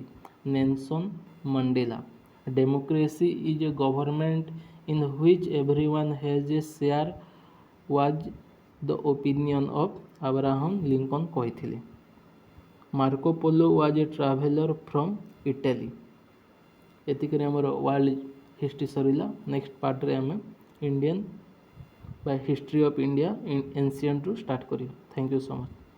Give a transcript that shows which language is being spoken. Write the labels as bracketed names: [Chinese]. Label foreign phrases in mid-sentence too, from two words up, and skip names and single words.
[English] Nelson Mandela. Democracy is a government in which everyone has a share was the opinion of Abraham Lincoln କହିଥିଲେ. Marco Polo was a traveler from Italy. [Odia] ଏତିକିରେ ଆମର [English] world history [Odia] ସରିଲା. ନେକ୍ସଟ ପାର୍ଟରେ ଆମେ ଇଣ୍ଡିଆନ୍ ବା [English] history of India [Odia] ଏନ୍ସିଏଣ୍ଟରୁ ଷ୍ଟାର୍ଟ କରିବା. [English] thank you so much.